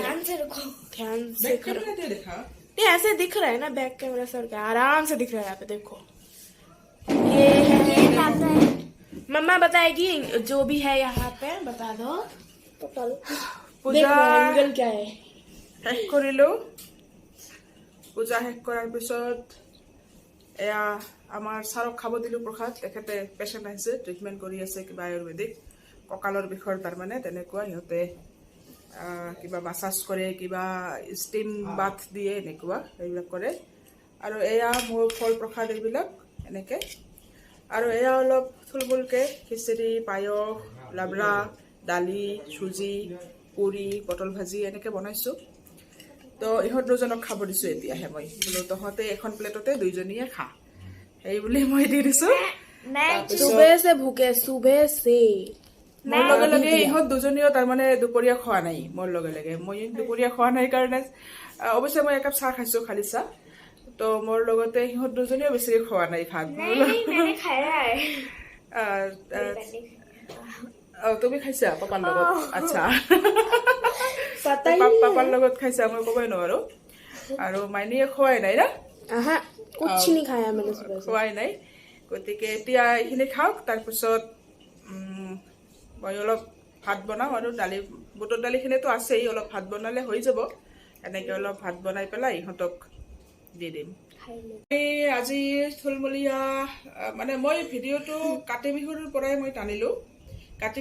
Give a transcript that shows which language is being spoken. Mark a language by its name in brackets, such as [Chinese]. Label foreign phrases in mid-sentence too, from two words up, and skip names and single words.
[Hindi] ध्यान से रुको. ध्यान से बैक करो कैमरा दे देखा नहीं ऐसे दिख रहा है ना [English] back camera [Hindi] सर का आराम से दिख रहा है यहाँ पे देखो ये है ये पापा है. मम्मा बताएगी जो भी है यहाँ पे बता दो पापा लो. पूजा एंगल क्या है? [Assamese] শেষ কৰিলো পূজা শেষ কৰাৰ পিছত এয়া আমাৰ ছাৰক খাব দিলোঁ প্ৰসাদ তেখেতে পেচেণ্ট আহিছে ট্ৰিটমেণ্ট কৰি আছে কিবা আয়ুৰ্বেদিক কঁকালৰ বিষৰ তাৰমানে তেনেকুৱা সিহঁতে কিবা মাছাজ কৰে কিবা [English] steam bath [Assamese] দিয়ে এনেকুৱা এইবিলাক কৰে আৰু এয়া মোৰ ফল প্ৰসাদ এইবিলাক এনেকৈ আৰু এয়া অলপ থুলমূলকৈ খিচিৰি পায়স লাবৰা দালি চুজি পুৰি পটল ভাজি এনেকৈ বনাইছোঁ তো ইহঁত দুজনক খাব দিছোঁ এতিয়াহে মই বোলো তহঁতে এখন প্লেটতে দুইজনীয়ে খা সেই বুলি মই দি দিছোঁ [Hindi] मैं सुबह से भूखे सुबह से [Assamese] মোৰ লগে লগে ইহঁত দুজনীও তাৰমানে দুপৰীয়া খোৱা নাই মোৰ লগে লগে মই দুপৰীয়া খোৱা নাই কাৰণে অৱশ্যে মই একাপ চাহ খাইছোঁ খালি চাহ তো মোৰ লগতে সিহঁত দুজনীও বেছিকৈ খোৱা নাই ভাত [Hindi] नहीं मैंने खाया है. [Assamese] তুমি খাইছা পাপাৰ লগত আচ্ছা [Hindi] पता ही [Assamese] পাপাৰ লগত খাইছা মই ক'বই নোৱাৰো আৰু মাইনীয়ে খোৱাই নাই না [Hindi] आहा कुछ नहीं खाया मैंने सुबह से [Assamese] খোৱাই নাই গতিকে এতিয়া এইখিনি খাওক তাৰপিছত মই অলপ ভাত বনাওঁ আৰু দালি বুটৰ দালিখিনিতো আছেই অলপ ভাত বনালে হৈ যাব এনেকৈ অলপ ভাত বনাই পেলাই ইহঁতক দি দিম আজি থুলমূলীয়া মানে মই ভিডিঅ'টো কাতি বিহুৰ পৰাই মই টানিলোঁ কাতি